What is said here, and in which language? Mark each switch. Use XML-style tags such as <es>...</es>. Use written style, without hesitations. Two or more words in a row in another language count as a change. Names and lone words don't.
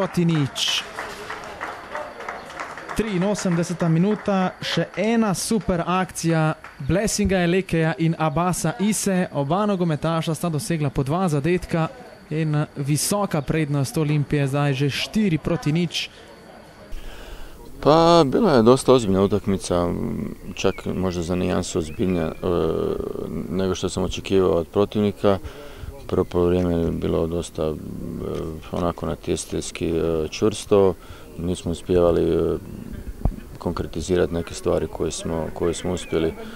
<sl>83. minuta, še ena super akcija Blesinga Elekeja in Abbasa Ise. Oba nogometaša sta dosegla po 2 zadetka in visoka prednost Olimpije, zdaj že 4-0.</sl> <hr>Pa bila je dosta ozbiljna utakmica, čak možda za nijansu ozbiljnija nego što sam očekivao od protivnika. Prvo polovreme je bilo dosta onako natjecateljski čvrsto, nismo uspjevali konkretizirati neke stvari koje smo uspjeli</hr>